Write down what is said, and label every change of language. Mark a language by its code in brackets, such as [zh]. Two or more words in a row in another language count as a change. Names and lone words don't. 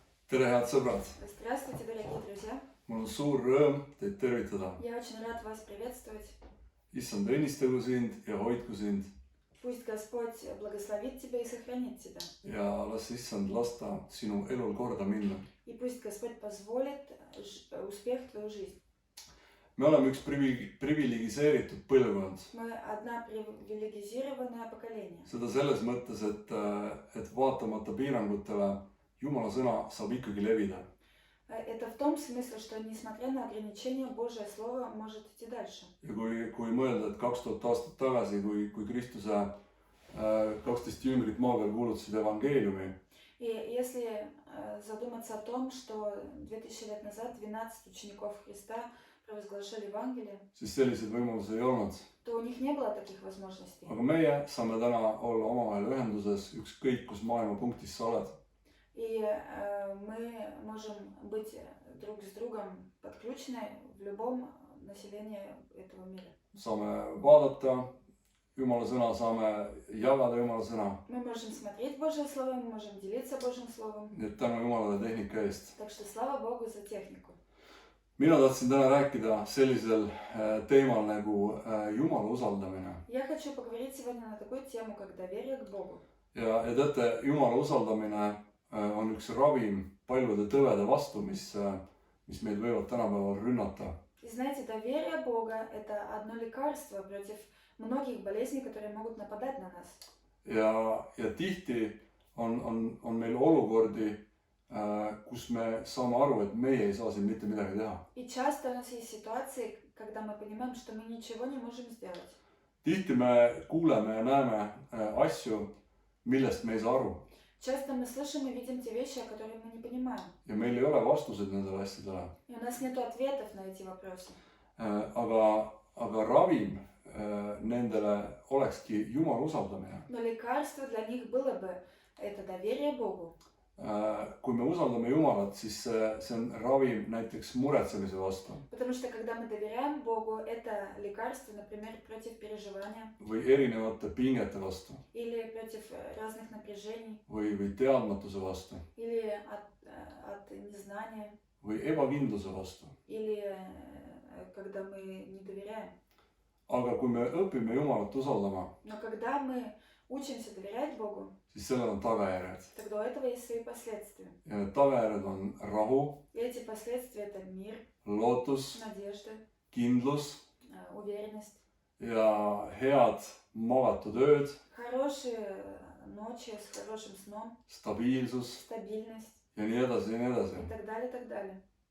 [et] Tere, head sõbrad! [ru] Здравствуйте, дорогие друзья! [et] Mul on suur rõõm teid tervitada. [ru] Я очень рад вас приветствовать. [et] Issand õnnistagu sind ja hoidku sind [ru] Пусть Господь благословит тебя и сохранит тебя. [et] ja las Issand lasta sinu elul korda minna. [ru] И пусть Господь позволит успех в твою жизнь. [et] Me oleme üks privilegiseeritud põlvkond. [ru] Мы одна привилегизированное поколение. [et] Seda selles mõttes, et vaatamata piirangutele Jumala sõna saab ikkagi levida. [ru] Это в том смысле, что несмотря на ограничения, Божье Слово может идти дальше. [et] Ja kui mõelda, et 2000 aastat tagasi, kui Kristuse 12 jüngrit maa peal kuulutasid evangeeliumi, [ru] И если задуматься о том, что 2000 лет назад 12 учеников Христа провозглашали Евангелие, [et] siis selliseid võimalusi ei olnud. [ru] то у них не было таких возможностей. [et] Aga meie saame täna olla omavahel ühenduses ükskõik, kus maailma punktis sa oled. [ru] И мы можем быть друг с другом подключены в любом населении этого мира. [et] Saame vaadata Jumala sõna, saame jagada Jumala sõna. [ru] Мы можем смотреть Божье Слово, мы можем делиться Божьим Словом. [et] Nii et tänu Jumalale tehnika eest. [ru] Так что слава Богу за технику. [et] Mina tahtsin täna rääkida sellisel teemal nagu Jumala usaldamine. [ru] Я хочу поговорить сегодня на такую тему, как доверие к Богу. [et] Ja teate, Jumala usaldamine on üks ravim paljude tõvede vastu, mis meid võivad tänapäeval rünnata. [ru] И знаете, доверие Бога – это одно лекарство против многих болезней, которые могут нападать на нас. [et] Ja tihti on meil olukordi, kus me saame aru, et meie ei saa siin mitte midagi teha. [ru] И часто у нас есть ситуации, когда мы понимаем, что мы ничего не можем сделать. [et] Tihti me kuuleme ja näeme asju, millest me ei saa aru. [ru] Часто мы слышим и видим те вещи, о которых мы не понимаем. [et] Ja meil ei ole vastuseid nendele asjadele. [ru] И у нас нет ответов на эти вопросы. [et] Aga ravim nendele olekski Jumala usaldamine. [ru] Но лекарство для них было бы это доверие Богу. [et] Kui me usaldame Jumalat, siis see on ravim näiteks muretsemise vastu. [ru] Потому что когда мы доверяем Богу, это лекарство, например, против переживания. [et] Või erinevate pingete vastu. [ru] Или против разных напряжений. [et] Või teadmatuse vastu. [ru] Или от незнания. [et] Või ebakindluse vastu. [ru] Или когда мы не доверяем. [et] Aga kui me õpime Jumalat usaldama, [ru] Но когда мы учимся доверять Богу, [et] siis sellel on tagajärjed. [ru] тогда у этого есть свои последствия. [et] Ja need tagajärjed on rahu, [ru] И эти последствия – это мир, [et] lootus, [ru] надежда, [et] kindlus [ru] уверенность, [et] ja head magatud ööd, [ru] хорошие ночи с хорошим сном, [et] stabiilsus [ru] стабильность [et] ja nii edasi ja nii edasi. [ru] и так далее, и так далее.